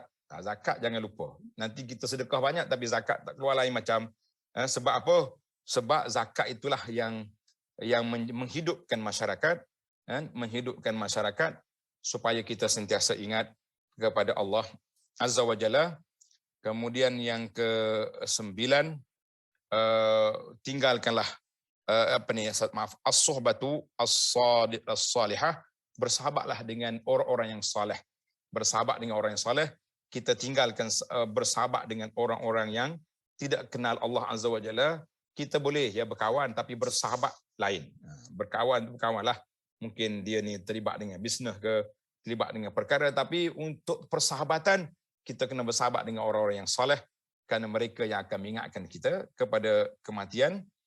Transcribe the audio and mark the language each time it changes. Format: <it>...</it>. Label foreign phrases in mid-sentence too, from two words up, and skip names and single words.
<ms>Zakat jangan lupa. Nanti kita sedekah banyak tapi zakat tak keluar lain macam. Sebab apa? Sebab zakat itulah yang menghidupkan masyarakat, menghidupkan masyarakat supaya kita sentiasa ingat kepada Allah</ms> <ar>عز وجل.</ar> <ms>Kemudian yang ke-9, tinggalkanlah</ms> <ar>الصحبة الصالحة,</ar> <ms>bersahabatlah dengan orang-orang yang saleh. Bersahabat dengan orang yang saleh, kita tinggalkan bersahabat dengan orang-orang yang tidak kenal Allah</ms> <ar>عز وجل.</ar> <ms>Kita boleh ya berkawan tapi bersahabat lain. Berkawanlah. Mungkin dia ni terlibat dengan bisnes ke, terlibat dengan perkara, tapi untuk persahabatan kita kena bersahabat dengan orang-orang yang saleh kerana mereka yang akan mengingatkan kita kepada kematian.</ms>